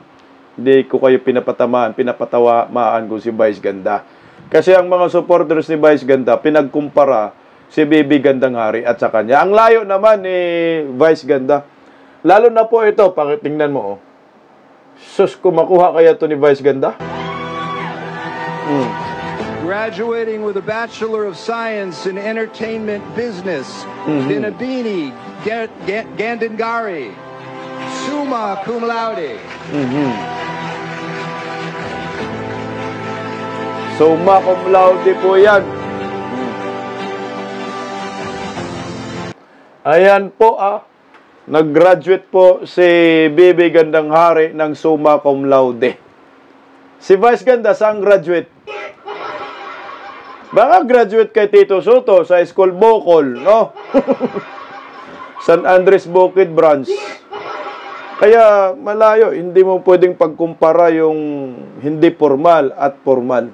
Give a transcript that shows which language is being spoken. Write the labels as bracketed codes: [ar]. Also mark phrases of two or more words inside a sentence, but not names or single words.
[tl] Hindi ko kayo pinapatawamaan ko si Vice Ganda. Kasi ang mga supporters ni Vice Ganda, pinagkumpara si Bibi Gandang Hari at sa kanya. Ang layo naman ni Vice Ganda. Lalo na po ito, pakitingnan mo, Sus, kumakuha kaya ito ni Vice Ganda? [en] Graduating with a Bachelor of Science in Entertainment Business, [la] Binabini Gandangari, summa cum laude. Summa cum laude [tl] po yan. Ayan po nag-graduate po si Bibi Gandang Hari ng [la] summa cum laude. [tl] Si Vice Ganda, saan graduate? Baka graduate kay Tito Soto sa School Bocol, no? San Andres Bukid Branch. Kaya malayo, hindi mo pwedeng pagkumpara yung hindi formal at formal.